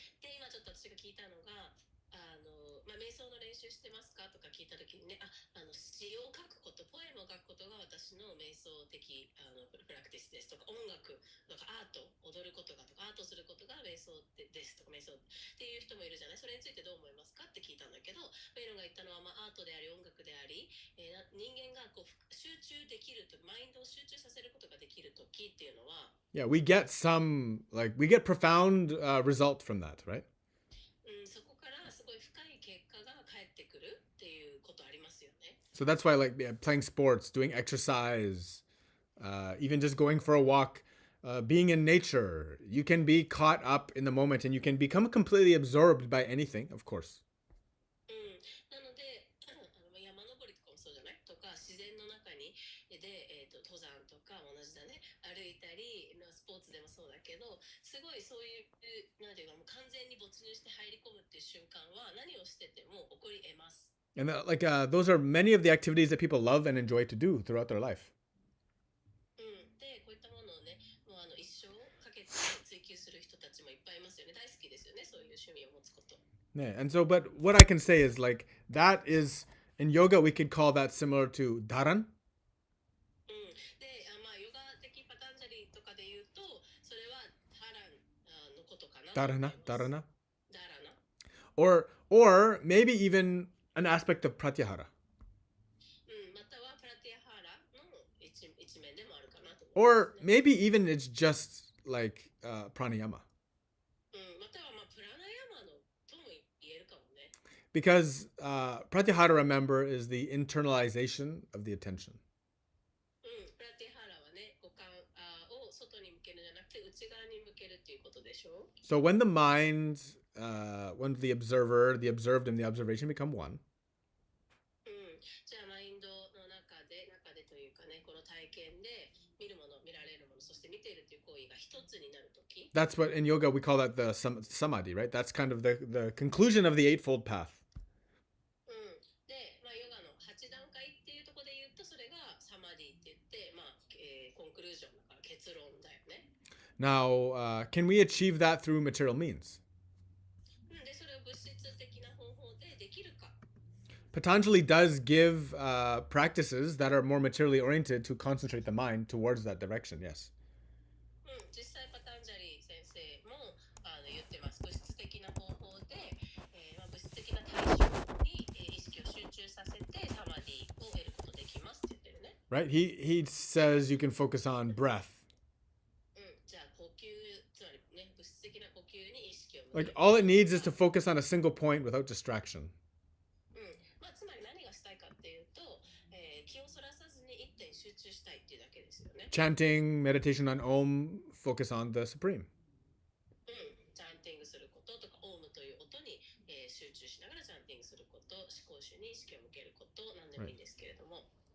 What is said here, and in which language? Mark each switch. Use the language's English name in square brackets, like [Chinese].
[Japanese] で、今ちょっと私が聞いたのが、瞑想の練習してますかとか聞いたときにね、詩を書くこと、ポエムを書くことが私の瞑想的プラクティスですとか、音楽とかアート、踊ることがとか、アートすることが瞑想ですとか、瞑想っていう人もいるじゃない。それについてどう思いますかって聞いたんだけど、ベイロンが言ったのは、アートであり音楽であり、人間がこう集中できると、マインドを集中させることができるときっていうのは、 [English] Yeah, we get profound result from that, right? [Japanese] そこからすごい深い結果が返ってくるっていうことありますよね。 [English] So that's why playing sports, doing exercise, even just going for a walk, being in nature, you can be caught up in the moment and you can become completely absorbed by anything, of course. [Japanese] なので、山登りとかもそうじゃないとか、自然の中にで、登山とか同じだね、歩いたり、スポーツでもそうだけど、すごいそういうなんていうか、もう完全に没入して入り込むっていう瞬間は何をしてても起こり得ます。 [English] And those are many of the activities that people love and enjoy to do throughout their life. [Japanese] で、こういったものをね、もう一生かけて追求する人たちもいっぱいいますよね。大好きですよね、そういう趣味を持つこと。 [English] Yeah, and so, but what I can say is like that is in yoga we could call that similar to dharan. [Japanese] で、ヨガ的パタンジャリとかで言うと、それはハランのことかな。 [English] Dharana. [Japanese] ダラナ。 [English] Or maybe even an aspect of pratyahara. [Japanese] またはプラティアハラの一面でもあるかなと思いますね。 [English] Or maybe even it's just like pranayama. [Japanese] またはプラナヤマのとも言えるかもね。 [English] Because pratyahara, remember, is the internalization of the attention. [Japanese] プラティハラはね、五感を外に向けるんじゃなくて内側に向けるっていうことでしょ。 [English] So when the mind, when the observer, the observed, and the observation become one. [Japanese] じゃあマインドの中でというかね、この体験で見るもの、見られるもの、そして見ているという行為が一つになるとき。 [English] That's what in yoga we call that the samadhi, right? That's kind of the conclusion of the eightfold path. [Japanese] で、ヨガの8段階っていうところで言うと、それがサマディって言って、コンクルージョンだから結論だよね。 [English] Now, can we achieve that through material means? [Japanese] で、それを物質的な方法でできるか。 [English] Patanjali does give practices that are more materially oriented to concentrate the mind towards that direction, yes. [Japanese] 実際パタンジャリ先生も言ってます。物質的な方法で、物質的な対象に意識を集中させてサマディを得ることできますって言ってるね。 Right? [English] He says you can focus on breath. [Japanese] じゃあ呼吸、つまりね、物質的な呼吸に意識を向ける。 [English] Like all it needs is to focus on a single point without distraction. [Japanese] つまり何がしたいかっていうと、気をそらさずに一点集中したいっていうだけですよね。 [English] Chanting, meditation on Om, focus on the Supreme. [Japanese] チャンティングすることとか、オウムという音に、集中しながらチャンティングすること、思考主に意識を向けること、なんでもいいんですけれども。